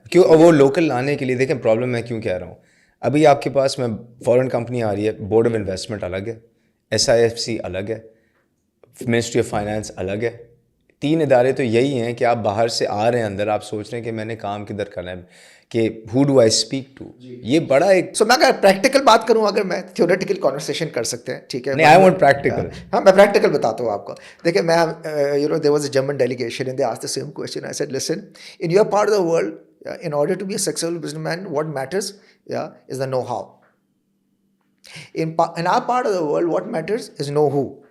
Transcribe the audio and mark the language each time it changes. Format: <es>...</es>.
<ur>کیوں وہ لوکل لانے کے لیے دیکھیں پرابلم میں کیوں کہہ رہا ہوں. ابھی آپ کے پاس میں فورن کمپنی آ رہی ہے, بورڈ آف انویسٹمنٹ الگ ہے, SIFC الگ ہے, منسٹری آف فائنانس الگ ہے. 3 ادارے تو یہی ہیں کہ آپ باہر سے آ رہے ہیں اندر, آپ سوچ رہے ہیں کہ میں نے کام کدھر کرنا ہے, کہ</ur> <en>Who do I speak to.</en> <ur>یہ بڑا ایک سو میں اگر پریکٹیکل بات کروں, اگر میں تھیوریٹیکل کانورسیشن کر سکتے ہیں, ٹھیک ہے,</ur> <en>نہیں, I want practical.</en> <ur>ہاں میں پریکٹیکل بتاتا ہوں آپ کو. دیکھیں میں</ur> <en>You know there was a German delegation and they asked the same question. I said listen, in your part of the world in order to be a successful businessman, what matters is the know-how. In our part of the world, what matters is know-who.</en>